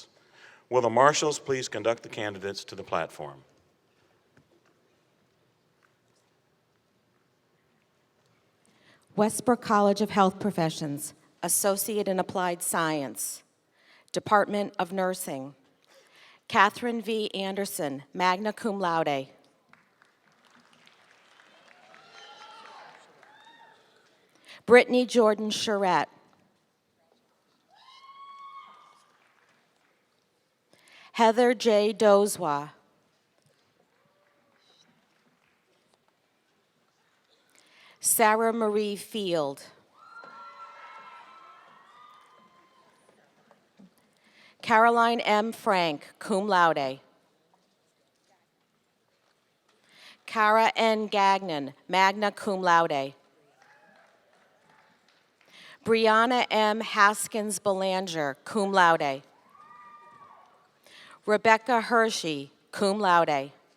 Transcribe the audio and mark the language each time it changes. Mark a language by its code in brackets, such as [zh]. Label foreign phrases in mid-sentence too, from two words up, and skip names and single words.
[en] Will the marshals please conduct the candidates to the platform? Westbrook College of Health Professions, Associate in Applied Science, Department of Nursing. Catherine V. Anderson, [la] magna cum laude. [en] Brittany Jordan Charette. Heather J. Dozwa. Sarah Marie Field. Caroline M. Frank, [la] cum laude. Cara N. Gagnon, magna cum laude. Brianna M. Haskins Belanger, cum laude. Rebecca Hershey, cum laude.